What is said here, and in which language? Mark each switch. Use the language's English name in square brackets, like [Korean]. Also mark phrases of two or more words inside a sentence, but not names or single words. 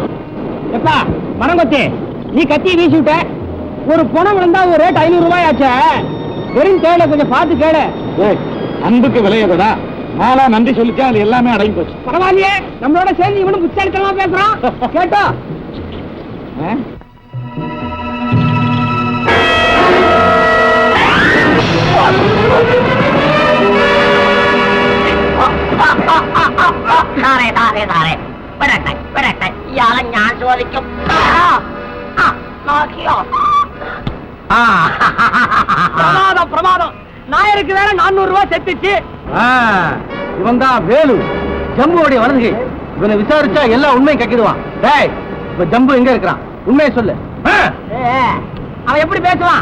[Tamil] எப்பா மரங்கொத்தி, நீ கத்தி வீசி விட்ட, ஒரு பணம் விழுந்தா ஒரு ரேட் 500 ரூபாய் ஆச்சே. வெறும் கேளு, கொஞ்சம் பார்த்து கேளு. அன்புக்கு விலையதா? நாளா நன்றி சொல்லிச்சா அது எல்லாமே அடங்கி போச்சு. பரவாயில்லையே, நம்மளோட சேர்ந்து இவனும் புத்தாளித்தனமா பேசுறான். [Malayalam] கேட்டோ? ഇയാളെ ഞാൻ ചോദിക്കും. നോക്കിയോ? [Tamil] பிரமாதம் பிரமாதம். நாயருக்கு வேற 400 ரூபாய் செத்துச்சு. இவன் தான் வேலு, ஜம்புவோடைய வலதுகை. இவனை விசாரிச்சா எல்லா உண்மையும் கக்கிடுவான். டேய், இப்ப ஜம்பு எங்க இருக்கிறான்? உண்மையை சொல்லு. அவன் எப்படி பேசுவான்?